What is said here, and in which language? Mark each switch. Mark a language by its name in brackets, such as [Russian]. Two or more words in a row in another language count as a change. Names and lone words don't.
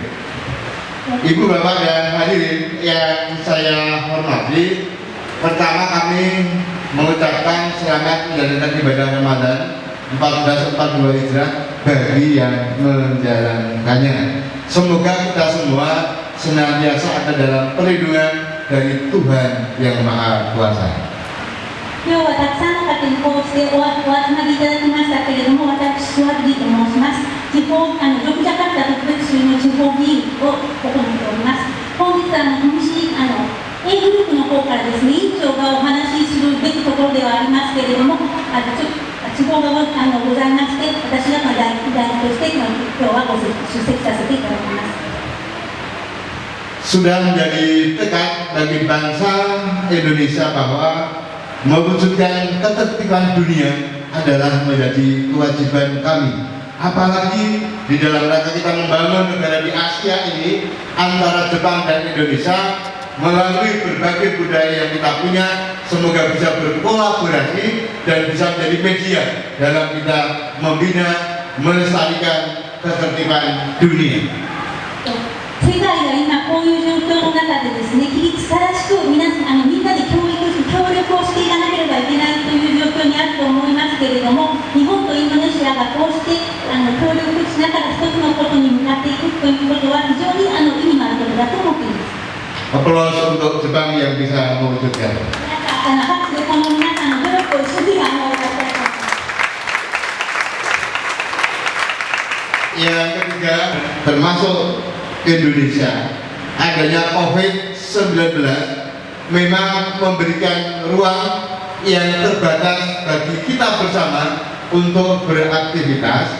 [Indonesian] Ibu, Bapak, dan hadirin yang saya hormati, pertama kami mengucapkan selamat menjalankan ibadah Ramadan 1442 Hijrah bagi yang menjalankannya. Semoga kita semua senantiasa ada dalam perlindungan dari Tuhan yang Maha Kuasa. [Japanese] 今日はたくさんの方にこうしてお集まりいただきましたけれども、私、スワルディと申します。ジョグジャカルタ特別州の地方議員を行っております。本日A グループの方からですね、委員長がお話しするべきところではありますけれども、都合がございまして、私が代理として今日は出席させていただきます。 [Indonesian] Sudah menjadi tekad bagi bangsa Indonesia bahwa mewujudkan ketertiban dunia adalah menjadi kewajiban kami. Apalagi di dalam rangka kita membangun negara di Asia ini antara Jepang dan Indonesia melalui berbagai budaya yang kita punya, semoga bisa berkolaborasi dan bisa menjadi media dalam kita membina, melestarikan ketertiban dunia. [Japanese] 世界が今こういう状況の中でですね、規律正しくみんなで協力をしていかなければいけないという状況にあると思いますけれども、日本とインドネシアがこうして協力しながら一つのことに向かっていくということは非常に意味のあることだと思っています。 [Indonesian] Aplaus untuk Jepang yang bisa mewujudkan. [Japanese] 拍手でこの皆さんの努力を一緒にお願いしたいと思います。 [Indonesian] Yang ketiga, termasuk Indonesia, adanya COVID-19 memang memberikan ruang yang terbatas bagi kita bersama untuk beraktivitas.